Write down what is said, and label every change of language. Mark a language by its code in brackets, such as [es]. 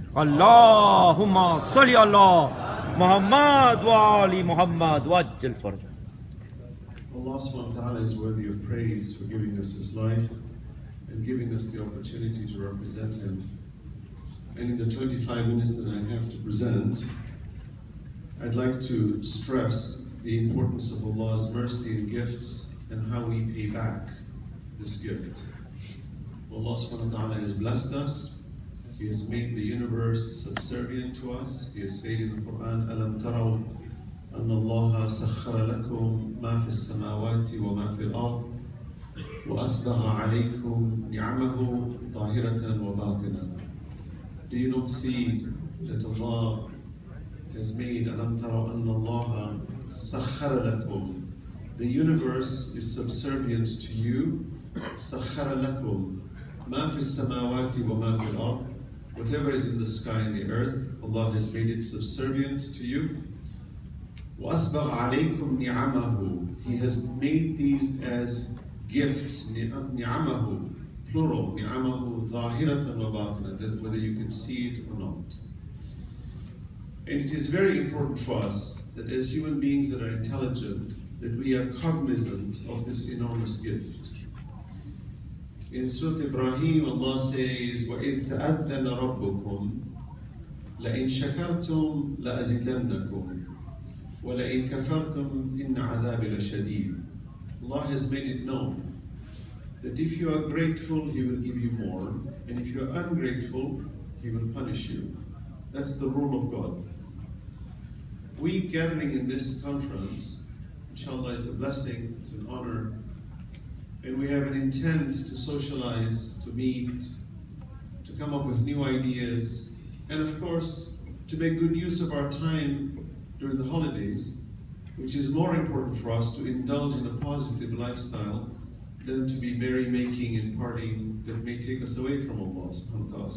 [ar] اللهم صل على محمد وآل محمد وعجل فرجه. [en] Allah subhanahu wa ta'ala is worthy of praise for giving us His life and giving us the opportunity to represent Him. And in the 25 minutes that I have to present, I'd like to stress the importance of Allah's mercy and gifts and how we pay back this gift. Allah subhanahu wa ta'ala has blessed us. He has made the universe subservient to us. He has said in the Quran, [ar] أَلَمْ تَرَوْا أَنَّ اللَّهَ سَخَّرَ لَكُمْ مَا فِي السَّمَاوَاتِ وَمَا فِي الْأَرْضِ وَأَسْبَغَ عَلَيْكُمْ نِعَمَهُ ظَاهِرَةً وَبَاطِنًا. [en] Do you not see that Allah has made [ar] أَلَمْ تَرَوْا أَنَّ اللَّهَ سَخَّرَ لَكُمْ. [en] The universe is subservient to you. [ar] سَخَّرَ لَكُمْ مَا فِي السَّمَاوَاتِ وَمَا فِي الْأَرْضِ. [en] Whatever is in the sky and the earth, Allah has made it subservient to you. [ar] وَأَسْبَغَ عَلَيْكُمْ نِعَمَهُ. [en] He has made these as gifts. [ar] نِعَمَهُ, [en] plural. [ar] نِعَمَهُ ظَاهِرَةً وَبَاطِنًا, [en] that whether you can see it or not. And it is very important for us that as human beings that are intelligent, that we are cognizant of this enormous gift. In Surah Ibrahim, Allah says, [ar] وَإِذْ تَأَذَّنَ رَبُّكُمْ لَإِنْ شَكَرْتُمْ لَأَزِدَنَّكُمْ وَلَإِنْ كَفَرْتُمْ إِنَّ عَذَابِ لَشَدِيدٌ. [en] Allah has made it known that if you are grateful, He will give you more, and if you are ungrateful, He will punish you. That's the rule of God. We gathering in this conference, inshallah, it's a blessing, it's an honor, and we have an intent to socialize, to meet, to come up with new ideas, and of course, to make good use of our time during the holidays, which is more important for us to indulge in a positive lifestyle than to be merrymaking and partying that may take us away from Allah subhanahu wa ta'ala.